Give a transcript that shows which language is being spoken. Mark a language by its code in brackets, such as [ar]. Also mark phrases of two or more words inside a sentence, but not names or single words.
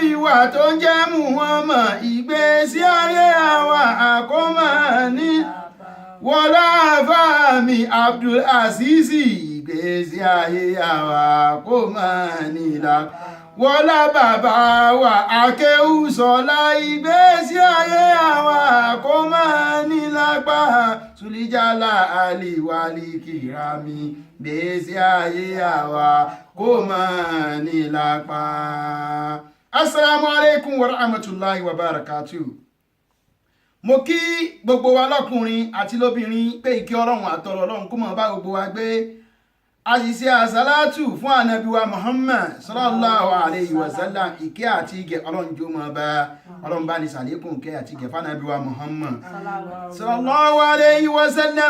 [yo] wa tó ń jẹ́ Muhammad ìgbésí ayé àwa kó máa ní lápá wọlá àfáà mi Abdul Aziz ìgbésí ayé àwa kó máa ní lápá wọlá bàbá wa Akéwùsọlá ìgbésí ayé àwa kó máa ní lápá [ar] ذو الجلال والإكرام [yo] ìgbésí ayé àwa kó máa ní lápá. [ar] السلام عليكم ورحمة الله وبركاته. [yo] Mo kí gbogbo wa lọ́kùnrin àti lóbìnrin pé ìkẹ́ Ọlọ́run àtọ̀rọ̀ Ọlọ́run kó máa bá gbogbo wa gbé. Àṣìṣe àsálátù fún ànábì wa Muhammad [ar] صلى الله عليه وسلم [yo] ìkẹ́ àti ìgẹ̀ Ọlọ́run jó máa bá Ọlọ́run bá ní sàlékún ìkẹ́ àti ìgẹ̀ fún ànábì wa Muhammad [ar] صلى الله عليه وسلم.